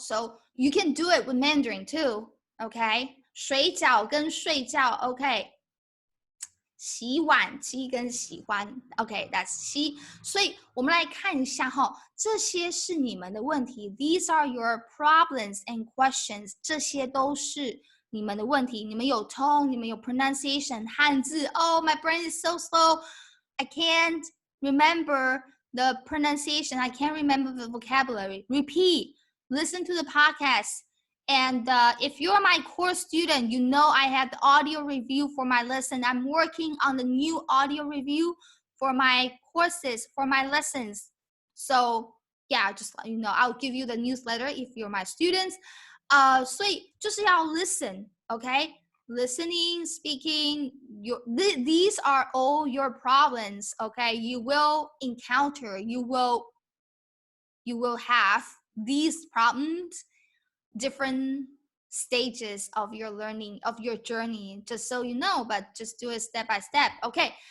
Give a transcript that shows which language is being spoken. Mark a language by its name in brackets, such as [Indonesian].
[English] So you can do it with Mandarin too. [Chinese] Okay, 水饺跟睡觉 OK， 洗碗机跟喜欢 OK that's 洗。所以我们来看一下哈，这些是你们的问题 [English] These are your problems and questions， [Chinese] 这些都是你们的问题，你们有 [English] tone， 你们有 pronunciation， 汉字 Oh my brain is so slow I can't remember the pronunciation, I can't remember the vocabulary. Repeat, listen to the podcast. And if you're my course student, you know I have the audio review for my lesson. I'm working on the new audio review for my courses, for my lessons. So yeah, just let you know, I'll give you the newsletter if you're my students. [Chinese] 所以就是要 [English] listen, okay? Listening, speaking, these are all your problems, okay? You will encounter, you will have these problems, different stages of your learning, of your journey, just so you know, but just do it step by step, okay?